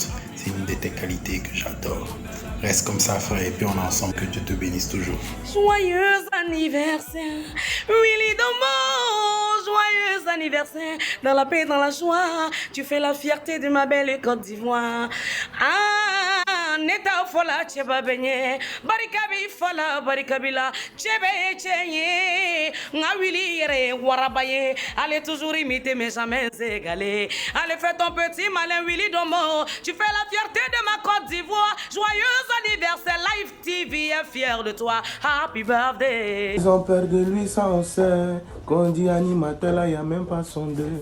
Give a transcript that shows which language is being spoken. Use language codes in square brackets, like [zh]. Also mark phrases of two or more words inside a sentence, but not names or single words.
[fr] C'est une de tes qualités que j'adore. Reste comme ça, frère, et puis on est ensemble. Que Dieu te bénisse toujours. Joyeux anniversaire, Willy Dembo. Joyeux anniversaire, dans la paix, dans la joie. Tu fais la fierté de ma belle Côte d'Ivoire. [dyu] Ah, neta fola tcheba benye, barikabi fola barikabila, tchebe tchenye, nga Willy yere warabaye. [fr] Allez toujours imiter mais jamais égaler. Allez fais ton petit malin Willy Dembo. Tu fais la fierté de ma Côte d'Ivoire. Joyeux anniversaire, Live TV est fier de toi. [en] Happy birthday. [fr] Ils ont peur de lui, ça on sait. Quand on dit animateur, là, y a même pas son deux.